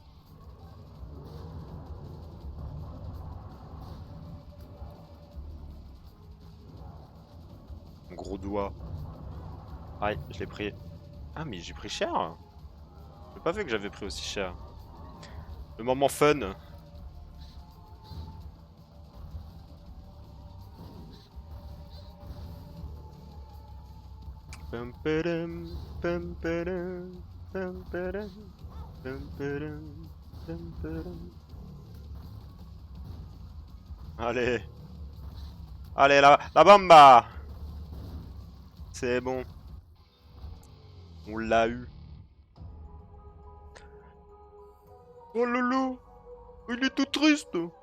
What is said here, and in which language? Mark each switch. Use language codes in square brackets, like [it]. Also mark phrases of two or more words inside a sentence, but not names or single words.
[fr] Mon gros doigt. Aïe, je l'ai pris. Ah, mais j'ai pris cher. J'ai pas vu que j'avais pris aussi cher. Le moment fun. Pum, padam, pum, padam, pum, padam, pum, padam, pum, padam. Allez. Allez, la bamba. C'est bon. On l'a eu. Oh loulou. Il est tout triste.